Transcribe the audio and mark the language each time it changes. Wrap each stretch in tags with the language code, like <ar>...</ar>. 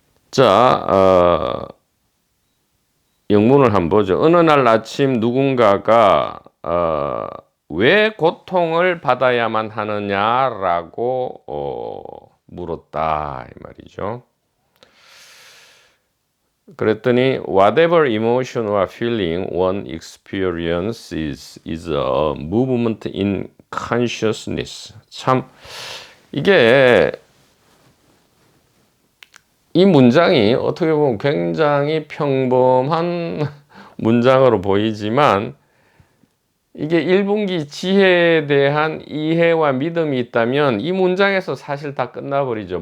<ko>자, 영문을 한번 보죠. 어느 날 아침 누군가가 왜 고통을 받아야만 하느냐라고 물었다 이 말이죠. 그랬더니</ko> <en>whatever emotion or feeling one experiences is a movement in consciousness.</en> <ko>참 이게 이 문장이 어떻게 보면 굉장히 평범한 문장으로 보이지만 이게 1분기 지혜에 대한 이해와 믿음이 있다면 이 문장에서 사실 다 끝나버리죠.</ko>